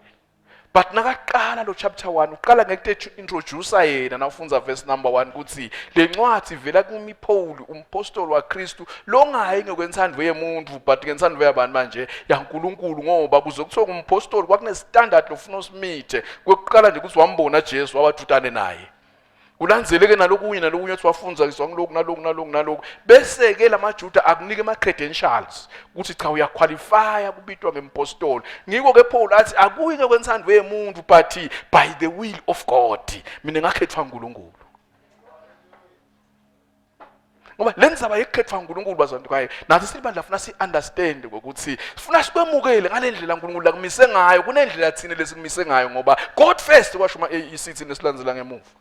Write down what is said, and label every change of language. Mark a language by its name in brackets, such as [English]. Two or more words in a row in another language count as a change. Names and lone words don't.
[Swati] But nakaqala lo chapter 1 uqala ngekuthe introduce yena nawufunza [English] verse number 1 [Swati] ukuthi lencwadi ivela kimi Paul umpostoli waKristu longayi ngokwentsandvo yemuntu but ngentsandvo yabantu manje yaNkulunkulu, ngoba kuze kuthiwa umpostoli kwakune standard lofuna usimithe. Kwekuqala nje ukuthi wambona Jesu wabathutane naye. Kulandzeleke nalokunye ethi wafunza iswa naloku bese ke lamaJuda akunike ama credentials ukuthi cha uyaqualify kubitwa ngempostoli. Ngiko ke Paul athi akuyi ngokwentsandvo yemuntu but [English] by the will of God. [Swati] Mina ngakhethwa uNkulunkulu. Ngoba lenzaba yekhethwa uNkulunkulu bazantu kwaye nathi silibandla funa si understand ukuthi sifuna sikwemukele ngalendlela uNkulunkulu lakumise ngayo, kunendlela thina lesikumise ngayo ngoba [English] God first [Swati] kwasho isithi nesilandzela ngemuva.